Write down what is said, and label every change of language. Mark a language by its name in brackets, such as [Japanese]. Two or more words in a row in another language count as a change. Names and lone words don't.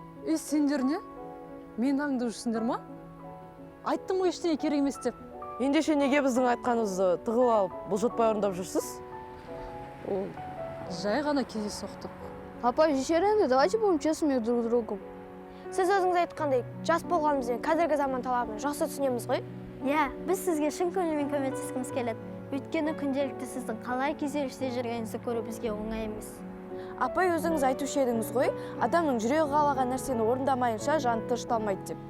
[Kazakh] Сендер не? Мен аңдып жүрсіңдер ма? Айттым ғой ештеңе керек емес деп. Ендеше неге біздің айтқанымызды тығып алып, бұлжытпай орындап жүрсіз? Ол жай ғана кездейсоқтық. [Russian] Апай, жешер давайте будем честными друг с другом. [Kazakh] Сіз өзіңіз айтқандай, жас болғанымызбен қазіргі заман талабын жақсы түсінеміз ғой. Иә, біз сізге шын көңілмен көмектескіміз келеді. Өйткені күнделікті сіздің қалай күйзелісте жүргеніңізді көру бізге оңай емес. Апай, өзіңіз айтушы едіңіз ғой, адамның жүрегі қалаған нәрсені орындамайынша жаны тынышталмайды деп.